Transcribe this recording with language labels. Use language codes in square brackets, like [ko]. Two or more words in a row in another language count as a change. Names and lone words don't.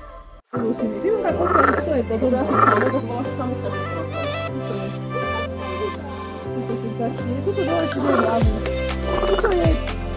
[ja] 自分がこうやって人へとどらしい仕事を回す可能性がありますから。 [sk] prosím ťa. Toto dole ešte nie je hlavné. Čo to je?